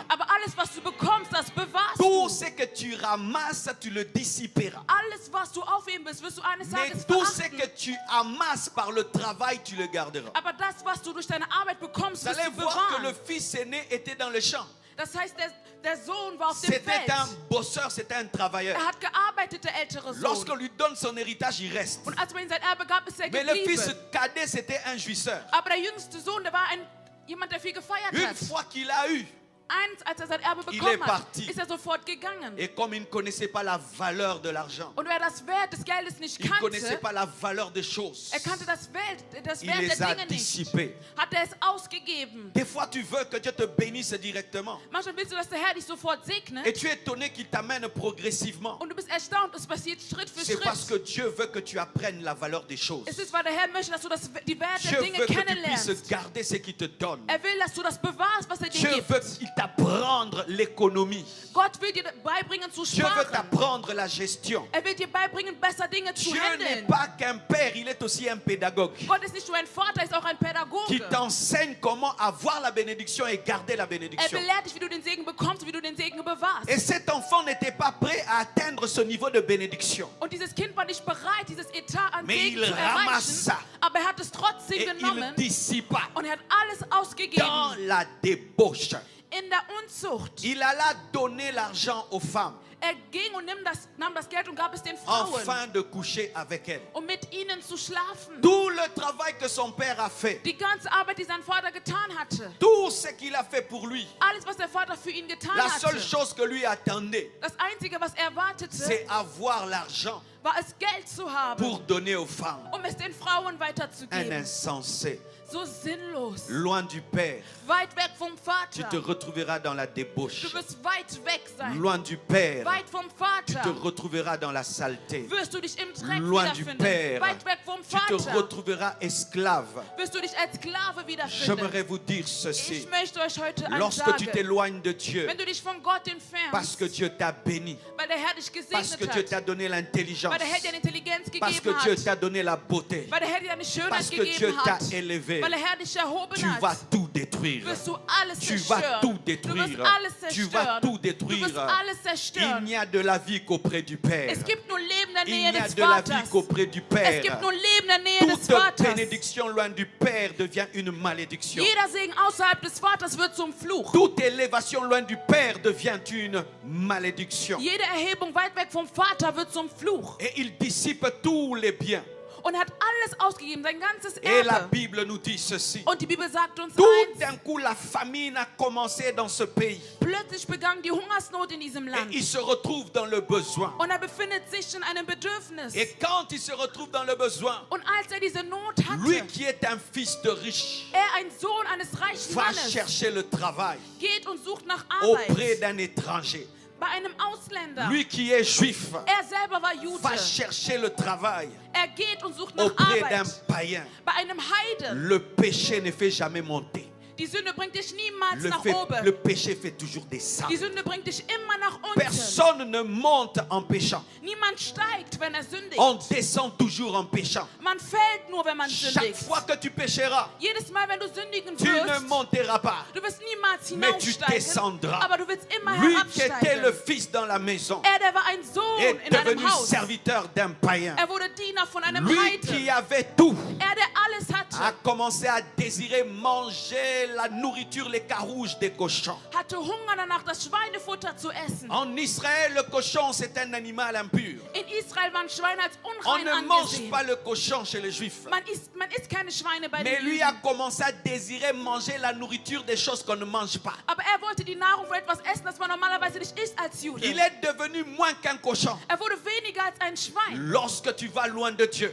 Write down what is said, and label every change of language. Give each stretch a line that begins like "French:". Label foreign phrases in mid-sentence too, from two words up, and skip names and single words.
German: Aber alles, was du bekommst, das bewahrst
French: Tout
German: du.
French: ce que tu ramasses, tu le dissiperas.
German: Alles, was du aufheben willst, wirst du eines
French: Mais
German: Tages
French: tout ce
German: verachten.
French: que tu amasses par le travail, tu le garderas.
German: Aber das, was du durch deine Arbeit bekommst,
French: Vous
German: wirst
French: allez
German: du
French: voir que le
German: bewahren.
French: fils aîné était dans le champ.
German: Das heißt, der Sohn war auf dem
French: C'était
German: Feld.
French: un bosseur, c'était un travailleur.
German: Er hat gearbeitet, der ältere
French: Lorsqu'on
German: Sohn.
French: lui donne son héritage, il reste.
German: Und als man ihm sein Erbe gab, ist er
French: Mais le fils
German: geblieben.
French: cadet, c'était un jouisseur.
German: Aber der jüngste Sohn, der war jemand, der viel gefeiert
French: Une
German: hat.
French: fois qu'il a eu,
German: Als er sein Erbe
French: Il
German: bekommen
French: est
German: hat,
French: parti.
German: ist er sofort gegangen.
French: et comme il ne connaissait pas la valeur de l'argent,
German: Und wer das Wert des Geldes nicht
French: il ne connaissait
German: kannte,
French: pas la valeur des choses,
German: er kannte das Wert
French: il
German: der
French: les a
German: Dinge nicht,
French: dissipés.
German: hat er es ausgegeben.
French: Des fois, tu veux que Dieu te bénisse directement.
German: Manchmal willst du, dass der Herr dich sofort segnet
French: Et tu es étonné qu'il t'amène progressivement.
German: und du bist erstaunt, es passiert Schritt für
French: C'est parce que
German: Schritt.
French: Dieu veut que tu apprennes la valeur des choses.
German: Es ist, weil der Herr möchte, dass du die Werte
French: Dieu
German: der Dinge
French: veut que tu
German: kennenlernst.
French: puisses garder ce qu'il te donne.
German: Er will, dass du das bewahrst, was er dir
French: Dieu
German: gibt.
French: veut qu'il t'apprendre l'économie.
German: Gott will dir beibringen zu
French: Dieu veut
German: sparen.
French: t'apprendre la gestion.
German: Er will dir beibringen, besser Dinge zu
French: Dieu n'est
German: handeln.
French: pas qu'un père, il est aussi un pédagogue
German: Gott ist nicht nur ein Vater, er ist auch ein
French: qui
German: Pädagoge.
French: t'enseigne comment avoir la bénédiction et garder la
German: Er
French: bénédiction.
German: belehrt dich, wie du den Segen bekommst, wie du den Segen bewahrst.
French: Et cet enfant n'était pas prêt à atteindre ce niveau de bénédiction.
German: Und dieses Kind war nicht bereit, dieses Etat an
French: Mais
German: Segen
French: il
German: zu erreichen.
French: ramassa.
German: Aber er hat es trotzdem
French: Et il
German: genommen
French: dissipa
German: und er hat alles ausgegeben
French: dans la débauche.
German: in der Unzucht.
French: Il alla donner l'argent aux femmes
German: Er ging und nahm das Geld und gab es den Frauen,
French: afin de coucher avec elles.
German: um mit ihnen zu schlafen.
French: Tout le travail que son père a fait,
German: Die ganze Arbeit, die sein Vater getan hatte,
French: tout ce qu'il a fait pour lui,
German: alles, was der Vater für ihn getan
French: la
German: hatte,
French: seule chose que lui attendait,
German: das Einzige, was er wartete,
French: c'est avoir l'argent
German: war es, Geld zu haben,
French: pour donner aux femmes.
German: um es den Frauen
French: Un
German: weiterzugeben.
French: insensé,
German: So sinnlos,
French: loin du Père,
German: weit weg vom
French: tu
German: Vater.
French: te retrouveras dans la
German: Du
French: débauche.
German: wirst weit weg sein.
French: Loin du Père,
German: Weit vom
French: tu te
German: Vater
French: retrouveras dans la saleté.
German: wirst du dich im Dreck
French: Loin du
German: wiederfinden.
French: Père,
German: Weit weg vom
French: tu te
German: Vater
French: retrouveras esclave.
German: wirst du dich als Sklave
French: J'aimerais
German: wiederfinden.
French: vous dire ceci.
German: Ich möchte euch heute
French: Lorsque tu
German: ansagen,
French: t'éloignes de Dieu,
German: wenn du dich von Gott
French: parce
German: entfernst,
French: que Dieu t'a béni,
German: weil der Herr dich
French: parce que
German: gesegnet
French: Dieu
German: hat,
French: t'a donné l'intelligence,
German: weil der Herr dir eine Intelligenz
French: parce que
German: gegeben
French: Dieu
German: hat,
French: t'a donné la beauté,
German: weil der Herr dir eine
French: parce
German: Schönheit
French: que Dieu
German: gegeben
French: t'a
German: hat,
French: élevé,
German: weil der Herr dich erhoben
French: tu vas
German: hat,
French: tout détruire.
German: wirst du alles
French: Tu vas
German: zerstören.
French: tout
German: Du wirst
French: détruire.
German: alles
French: Tu vas
German: zerstören.
French: tout
German: Du wirst
French: détruire.
German: alles
French: Il
German: zerstören.
French: n'y a de la vie qu'auprès du Père.
German: Es gibt nur Leben in der
French: Il
German: Nähe
French: n'y a
German: des
French: de la vie
German: Vaters.
French: qu'auprès du
German: Es
French: Père.
German: gibt nur Leben in der Nähe des
French: Toute
German: Vaters.
French: bénédiction loin du Père devient une malédiction.
German: Jeder Segen außerhalb des Vaters wird zum Fluch.
French: Toute élévation loin du Père devient une malédiction.
German: Jede Erhebung weit weg vom Vater wird zum Fluch.
French: Et il dissipe tous les biens.
German: Und er hat alles ausgegeben, sein ganzes
French: Et la
German: Erbe.
French: Bible nous dit ceci.
German: Und die Bibel sagt uns
French: Tout
German: eins:
French: d'un coup, la famine a commencé dans ce pays.
German: plötzlich begann die Hungersnot in diesem
French: Et
German: Land.
French: il se retrouve dans le besoin.
German: Und er befindet sich in einem Bedürfnis.
French: Et quand il se retrouve dans le besoin,
German: Und als er diese Not
French: lui
German: hatte,
French: qui est un fils de riche,
German: er, ein Sohn eines reichen
French: va
German: Mannes,
French: chercher le travail
German: geht und sucht nach
French: auprès
German: Arbeit
French: d'un étranger.
German: bei einem Ausländer.
French: Lui qui est juif,
German: Er selber war Jude.
French: va chercher le travail
German: Er geht und sucht nach
French: auprès d'un
German: Arbeit
French: païen.
German: bei einem Heiden.
French: Le péché ne fait jamais monter.
German: Die Sünde bringt dich niemals nach
French: Le
German: oben.
French: péché fait toujours descendre.
German: Die Sünde bringt dich immer nach unten.
French: Personne ne monte en péchant.
German: Niemand steigt, wenn er sündigt.
French: On descend toujours en péchant.
German: Man fällt nur, wenn man
French: Chaque
German: sündigt.
French: fois que tu pécheras,
German: Jedes Mal, wenn du sündigen
French: tu ne
German: wirst,
French: monteras pas.
German: du wirst niemals
French: Mais tu
German: hinaufsteigen,
French: descendras.
German: aber du willst immer
French: Lui qui était le
German: herabsteigen.
French: fils dans la maison
German: Er, der war ein Sohn
French: est
German: in einem
French: devenu
German: Haus.
French: serviteur d'un païen.
German: Er wurde Diener von einem
French: Lui
German: Heiden.
French: qui avait tout
German: Er, der alles
French: a
German: hatte,
French: commencé à désirer manger la nourriture, les carouges des cochons.
German: hatte Hunger danach, das Schweinefutter zu essen.
French: En Israël, le cochon, c'est un animal impur.
German: In Israel waren Schweine als
French: On
German: unrein
French: ne mange
German: angesehen.
French: pas le cochon chez les Juifs.
German: Man isst keine Schweine bei
French: Mais
German: den
French: lui a
German: Juden.
French: commencé à désirer manger la nourriture des choses qu'on ne mange pas.
German: Aber er wollte die Nahrung für etwas essen, das man normalerweise nicht isst als Jude.
French: Il est devenu moins qu'un cochon.
German: Er wurde weniger als ein Schwein.
French: Lorsque tu vas loin de Dieu,